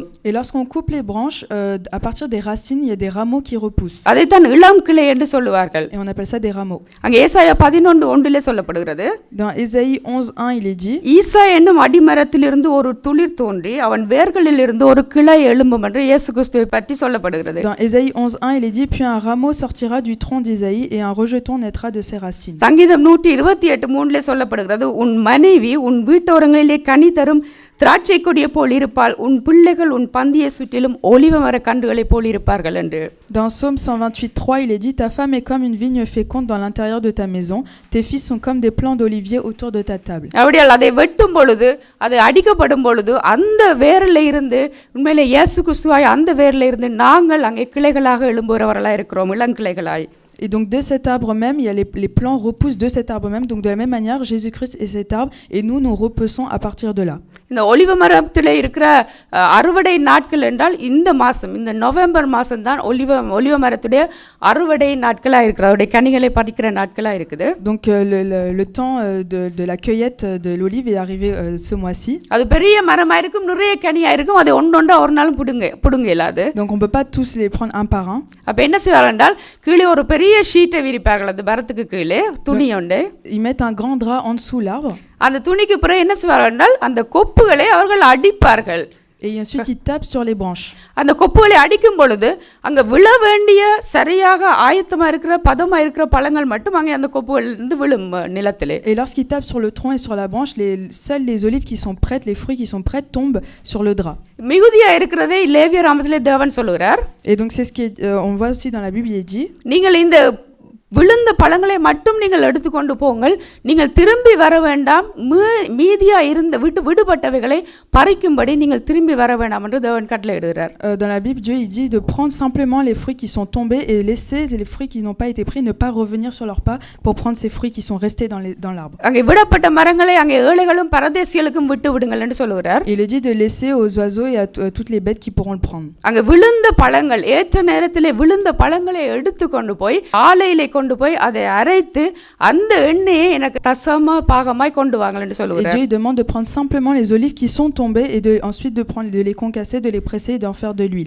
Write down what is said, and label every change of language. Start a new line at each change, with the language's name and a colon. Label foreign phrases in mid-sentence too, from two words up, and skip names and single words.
French: Et lorsqu'on coupe les branches, à partir des racines, il y a des rameaux qui repoussent.
Tamil: அதைத்தான் இளம் கிளை என்று சொல்லுவார்கள்.
French: Et on appelle ça des rameaux.
Tamil: அங்கே ஏசாயா 11:1 சொல்லப்படுகிறது.
French: Dans Ésaïe 11:1, il est dit:
Tamil: ஈசா என்னும் அடிமரத்திலிருந்து ஒரு துளிர் தோன்றி அவன் வேர்களில் இருந்து ஒரு கிளை எழும்பும் என்று இயேசு கிறிஸ்துவை பற்றி சொல்லப்படுகிறது.
French: Dans Ésaïe 11:1, il est dit: puis un rameau sortira du tronc d'Ésaïe et un rejeton naîtra de ses racines.
Tamil: சங்கீதம் 128:3 சொல்லப்படுகிறது, உன் மனைவி உன் வீட்டோரங்களிலே கனி தரும் திராட்சை கொடிய போல் இருப்பாள், உன் பிள்ளைகள் உன் பந்தியை சுற்றிலும் ஒலிவ மர கன்றுகளை போல் இருப்பார்கள் என்று.
French: Dans Psaume 128:3, il est dit: ta femme est comme une vigne féconde dans l'intérieur de ta maison, tes fils sont comme des plants d'olivier autour de ta table.
Tamil: அப்படியால் அதை வெட்டும் பொழுது அது அடிக்கப்படும் பொழுது அந்த வேரில் இருந்து உண்மையிலே இயேசு கிறிஸ்துவாய் அந்த வேரில் இருந்து நாங்கள் அங்கே கிளைகளாக எழும்புகிறவர்களாக இருக்கிறோம், இளங்கிளைகளாய்.
French: Et donc de cet arbre même, il y a les plants repoussent de cet arbre même. Donc de la même manière, Jésus-Christ est cet arbre et nous repoussons à partir de là.
Tamil: இந்த ஒலிவ மரத்திலே இருக்கிற அறுவடை நாட்கள் என்றால் இந்த மாதம், இந்த நவம்பர் மாதம் தான் ஒலிவ மரத்துடைய அறுவடை நாட்களாக இருக்குது, அதோடைய கனிகளை பறிக்கிற நாட்களாக இருக்குது.
French: Donc le temps de la cueillette de l'olive est arrivé ce mois-ci.
Tamil: அது பெரிய மரமாக இருக்கும், நிறைய கனியாக இருக்கும், அதை ஒன்றொன்றா ஒரு நாளும் புடுங்க இல்லாது.
French: Donc on peut pas tous les prendre un par un.
Tamil: அப்போ என்ன செய்வார்கள் என்றால் கீழே ஒரு பெரிய ஷீட்டை விரிப்பார்கள், அந்த மரத்துக்கு கீழே துணி உண்டு.
French: Ils mettent un grand drap en dessous l'arbre.
Tamil: அந்த துணிக்கு பிறகு என்ன செய்வார்கள் என்றால் அந்த கொப்புகளை அவர்கள் அடிப்பார்கள்.
French: Et ensuite ils tapent sur les branches.
Tamil: அந்த கொப்புகளை அடிக்கும் பொழுது அங்க விழ வேண்டிய சரியாக ஆயத்தமா இருக்கிற பதமா இருக்கிற பழங்கள் மட்டும் அங்கே அந்த கொப்புகளிலிருந்து விழும் நிலத்திலே.
French: Et lorsqu'ils tapent sur le tronc et sur la branche, seules les olives qui sont prêtes, les fruits qui sont prêts tombent sur le drap.
Tamil: மிகுதியா இருக்கிறதே லேவியராமத்திலே தேவன் சொல்லுகிறார்.
French: Et donc c'est ce qui est, on voit aussi dans la Bible, il est dit:
Tamil: நீங்கள் இந்த விழுந்த பழங்களை மட்டும் நீங்கள் எடுத்துக்கொண்டு போங்கள், நீங்கள் திரும்பி வர வேண்டாம், மீதியா இருந்த விடுபட்டவைகளை பறிக்கும்படி நீங்கள் திரும்பி வர வேண்டாம் என்று தேவன் கட்டளையிடுகிறார்.
French: Dans la Bible, Dieu il dit de prendre simplement les fruits qui sont tombés et laisser les fruits qui n'ont pas été pris, ne pas revenir sur leurs pas pour prendre ces fruits qui sont restés dans l'arbre.
Tamil: அங்கே விடப்பட்ட மரங்களை அங்கே ஏழைகளும் பரதேசிகளுக்கும் விட்டு விடுங்கள் என்று சொல்லுகிறார்.
French: Il est dit de laisser aux oiseaux et à toutes les bêtes qui pourront le prendre.
Tamil: அங்கே விழுந்த பழங்கள் ஏற்ற நேரத்திலே விழுந்த பழங்களை எடுத்துக்கொண்டு போய் ஆலையிலே கொண்டு போய் அதை அரைத்து அந்த எண்ணெயை எனக்கு தசம பாகமாய் கொண்டு வாங்கள் என்று சொல்லுகிறார்.
French: Et Dieu demande de prendre simplement les olives qui sont tombées et ensuite de les concasser, de les presser et d'en faire de l'huile.